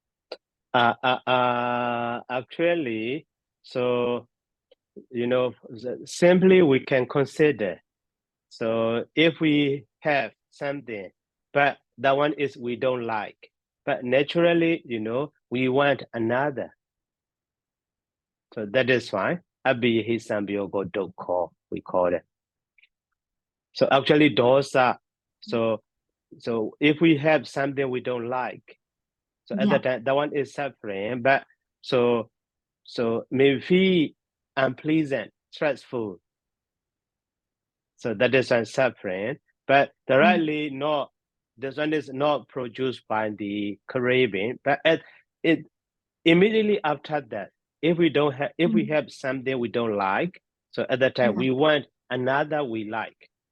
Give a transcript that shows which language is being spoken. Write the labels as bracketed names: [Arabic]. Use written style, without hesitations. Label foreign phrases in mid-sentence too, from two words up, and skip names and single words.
[English] Actually, so simply we can consider. So if we have something, but that one is we don't like, but naturally, we want another. So that is fine. [Pali] Abhihi sambyogo dukkha, [English] we call it. So actually dosa. So if we have something we don't like, so at that time, that one is suffering, but so may feel unpleasant, stressful. So that is one suffering, but directly not, this one is not produced by the craving, but it immediately after that, if we have something we don't like, so at that time we want another we like.